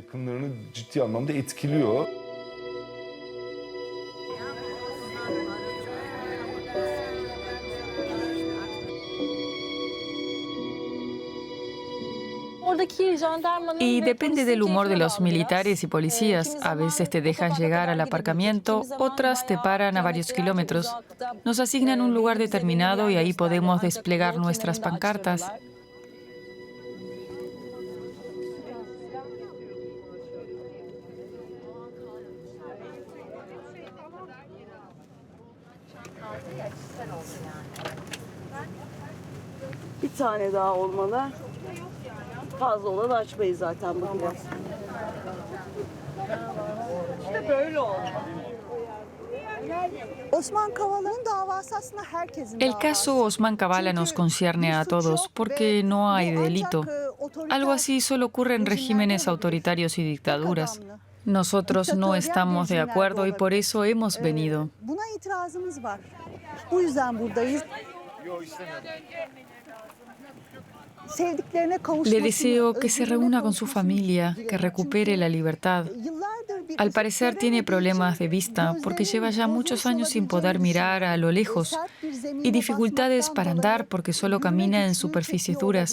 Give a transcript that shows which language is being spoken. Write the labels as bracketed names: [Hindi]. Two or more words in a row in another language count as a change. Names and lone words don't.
[Spanish] Y depende del humor de los militares y policías. A veces te dejan llegar al aparcamiento, otras te paran a varios kilómetros. Nos asignan un lugar determinado y ahí podemos desplegar nuestras pancartas. [Turkish] Bir tane daha olmalı. Fazla olan açmayız zaten bu biraz. İşte böyle oldu. [Spanish] El caso Osman Kavala nos concierne a todos porque no hay delito. Algo así solo ocurre en regímenes autoritarios y dictaduras. Nosotros no estamos de acuerdo y por eso hemos venido. [Turkish] Buna itirazımız var. Bu yüzden buradayız. [Spanish] Le deseo que se reúna con su familia, que recupere la libertad. Al parecer tiene problemas de vista porque lleva ya muchos años sin poder mirar a lo lejos y dificultades para andar porque solo camina en superficies duras.